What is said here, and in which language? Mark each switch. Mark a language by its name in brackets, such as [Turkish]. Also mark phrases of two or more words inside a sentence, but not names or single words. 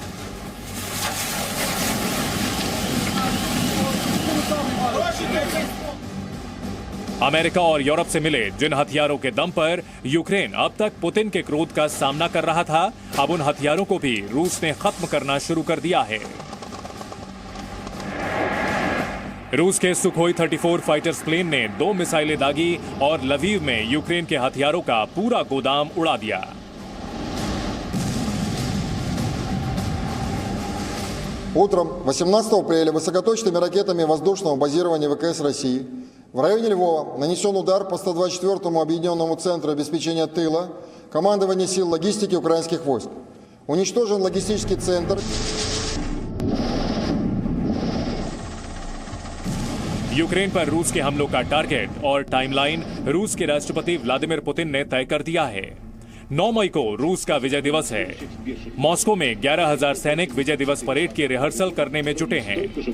[Hindi] अमेरिका और यूरोप से मिले जिन हथियारों के दम पर यूक्रेन अब तक पुतिन के क्रोध का सामना कर रहा था, अब उन हथियारों को भी रूस ने खत्म करना शुरू कर दिया है। रूस के सुखोई 34 फाइटर्स प्लेन ने 2 मिसाइलें दागी और लवीव में यूक्रेन के हथियारों का पूरा गोदाम उड़ा दिया। [Russian] Утром 18 апреля высокоточными ракетами воздушного базирования ВКС России в районе Львова нанесен удар по 124-му объединенному центру обеспечения тыла командования сил логистики украинских войск. Уничтожен логистический центр. [Hindi] यूक्रेन पर रूस के हमलों का टारगेट और टाइमलाइन रूस के राष्ट्रपति व्लादिमीर पुतिन ने तय कर दिया है। 9 मई को रूस का विजय दिवस है। मॉस्को में 11,000 सैनिक विजय दिवस परेड की रिहर्सल करने में जुटे हैं।